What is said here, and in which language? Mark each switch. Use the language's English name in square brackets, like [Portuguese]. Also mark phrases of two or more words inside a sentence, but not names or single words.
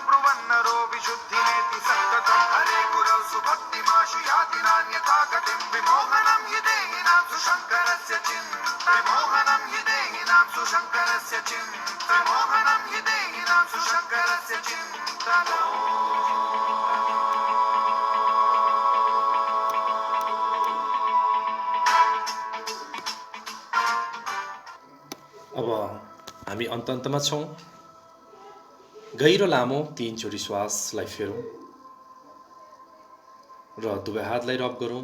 [Sanskrit] ब्रुवन्नरो विशुद्धिमेति सन्ततं हरे गुरौ सुभक्तिमाशु याति नान्यथा गतिं विमोहनं हि देहिनां सुशङ्करस्य विमोहनं हि देहिनां सुशङ्करस्य विमोहनं हि देहिनां सुशङ्करस्य चिन्तनो। [Nepali] अब हामी अन्तमा छौँ। गहिरो लामो 3 चोटि श्वासलाई फेरौँ र दुवै हातलाई रब गरौँ।